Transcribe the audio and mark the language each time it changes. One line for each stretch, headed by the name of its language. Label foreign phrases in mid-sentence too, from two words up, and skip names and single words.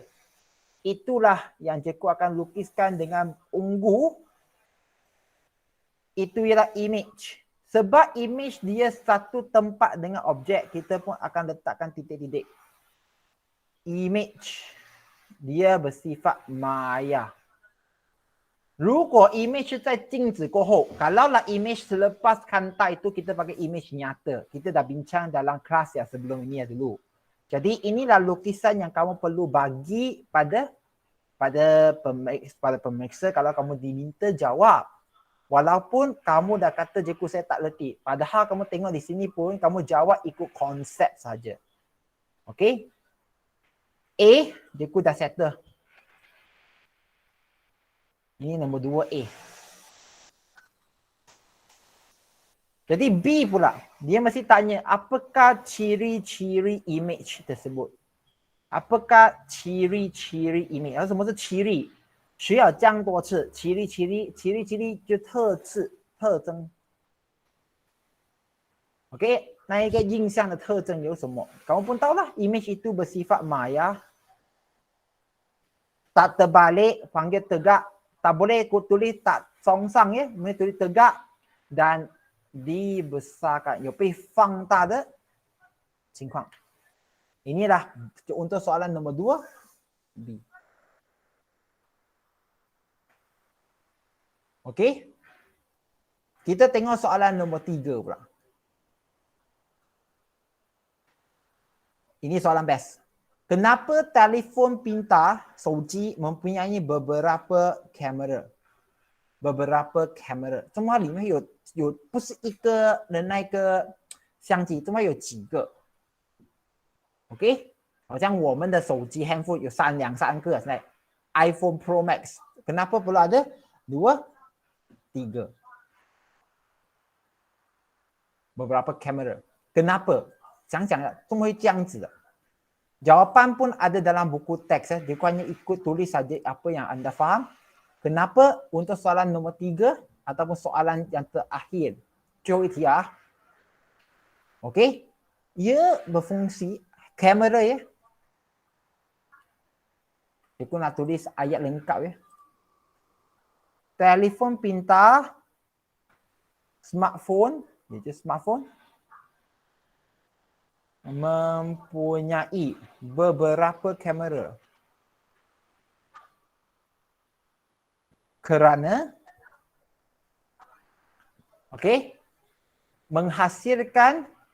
Malay: Itulah yang cikgu akan lukiskan dengan ungu. Itu ialah image. Sebab image dia satu tempat dengan objek, kita pun akan letakkan titik-titik. Image. Dia bersifat maya.
Chinese: 如果 image 是在镜子过后,
Malay: kalaulah image selepas kanta itu kita pakai image nyata. Kita dah bincang dalam kelas yang sebelum ini dulu. Jadi inilah lukisan yang kamu perlu bagi pada pemeriksa kalau kamu diminta jawab. Walaupun kamu dah kata cikgu saya tak letih. Padahal kamu tengok di sini pun kamu jawab ikut konsep saja. Okey? A, cikgu dah settle. Ini nombor 2A. Jadi B pula. Dia mesti tanya apakah ciri-ciri image tersebut. Apakah ciri-ciri image?
Chinese: 什么是ciri？需要讲多次，ciri-ciri 就特质、特征。OK， 那一个印象的特征有什么？
Malay: kamu pun tahu lah, image itu bersifat maya. Tak terbalik, panggil tegak. Tak boleh tulis tak songsang ya, boleh tulis tegak dan dibesarkan.
Chinese: 有被放大的情况。
Malay: Inilah untuk soalan nombor 2 B. Okey. Kita tengok soalan nombor 3 pula. Ini soalan best. Kenapa telefon pintar, 手机 mempunyai beberapa kamera? Beberapa kamera.
Chinese: 怎么里面有不是一个的那个相机，怎么有几个 ？OK， 好像我们的手机 handphone 有两三个，现在 iPhone Pro Max.
Malay: Kenapa pula ada 2, 3? Beberapa kamera. Kenapa?
Chinese: 想想了，怎么会这样子的？
Malay: Jawapan pun ada dalam buku teks. Dia hanya ikut tulis saja apa yang anda faham. Kenapa untuk soalan nombor 3 ataupun soalan yang terakhir?
Chinese: 最后一题啊。Okey.
Malay: Ia berfungsi kamera ya. Dia pun nak tulis ayat lengkap ya. Telefon pintar, smartphone, itu smartphone mempunyai beberapa kamera kerana menghasilkan